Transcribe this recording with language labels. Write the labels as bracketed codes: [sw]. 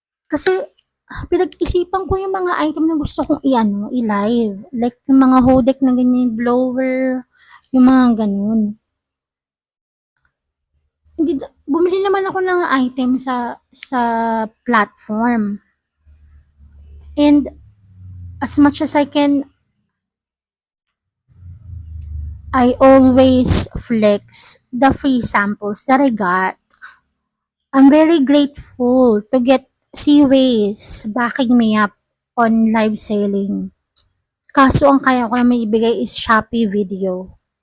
[tl] Kasi pinag-isipan ko yung mga item na gusto kong i-live. Like yung mga hodek na ganyan, blower, yung mga ganun. Hindi, bumili naman ako ng item sa platform. [en] And as much as I always flex the free samples that I got. I'm very grateful to get Seaways backing me up on live selling. [tl] Kaso ang kaya ko na may ibigay is Shopee video.